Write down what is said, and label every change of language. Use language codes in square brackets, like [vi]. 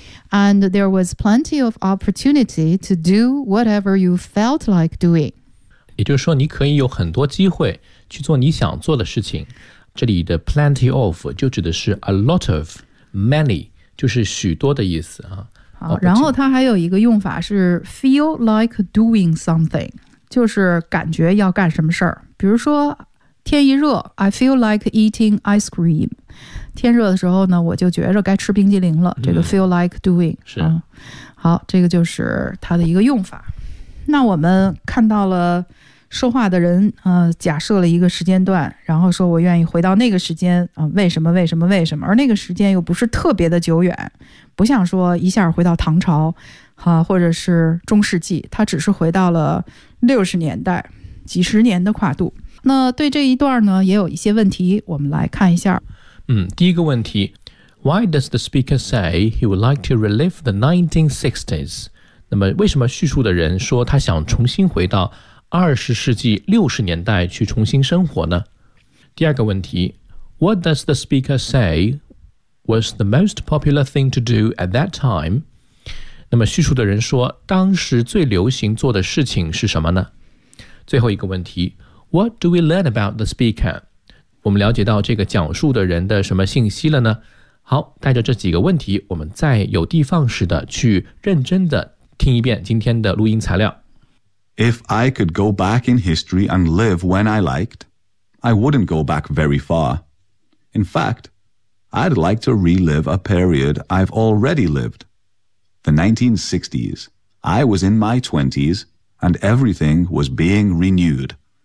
[en] And there was plenty of opportunity to do whatever you felt like doing. [zh] 也就是说你可以有很多机会去做你想做的事情。这里的 plenty of 就指的是 a lot of, many, 就是许多的意思、啊。好，然后它还有一个用法是 [en] feel like doing something, [zh] 就是感觉要干什么事儿。 [en] 比如说天一热 I feel like eating ice cream。 [zh] 天热的时候呢我就觉着该吃冰激凌了、这个 [en] feel like doing。 [zh] 是、好，这个就是它的一个用法。那我们看到了说话的人、假设了一个时间段然后说我愿意回到那个时间、为什么为什么为什么而那个时间又不是特别的久远不像说一下回到唐朝、或者是中世纪他只是回到了六十年代几十年的跨度那对这一段呢也有一些问题我们来看一下、第一个问题 [en] Why does the speaker say he would like to relive the 1960s? [zh] 那么为什么叙述的人说他想重新回到二十世纪六十年代去重新生活呢？第二个问题 [en] What does the speaker say was the most popular thing to do at that time? [zh] 那么叙述的人说当时最流行做的事情是什么呢？最后一个问题 [en] What do we learn about the speaker? [zh] 我们了解到这个讲述的人的什么信息了呢？好，带着这几个问题我们再有的放矢的去认真的听一遍今天的录音材料。 [en] If I could go back in history and live when I liked, I wouldn't go back very far. In fact, I'd like to relive a period I've already lived. The 1960s. I was in my 20s, and everything was being renewed.